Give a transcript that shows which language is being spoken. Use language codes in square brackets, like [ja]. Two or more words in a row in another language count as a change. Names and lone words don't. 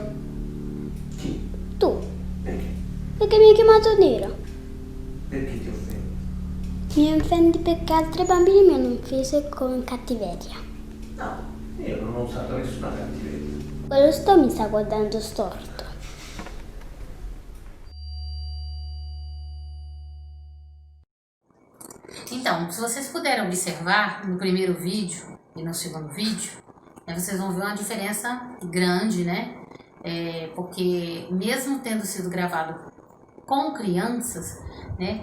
[it] Chi? Tu. Perché? Perché mi hai chiamato nero. Perché ti offendi? Mi offendi perché altri bambini mi hanno offeso con cattiveria. No, io non ho usato nessuna cattiveria. Quello mi sta guardando storto. [pt] Então, se vocês puderem observar no primeiro vídeo e no segundo vídeo, vocês vão ver uma diferença grande, né? Porque mesmo tendo sido gravado com crianças, né?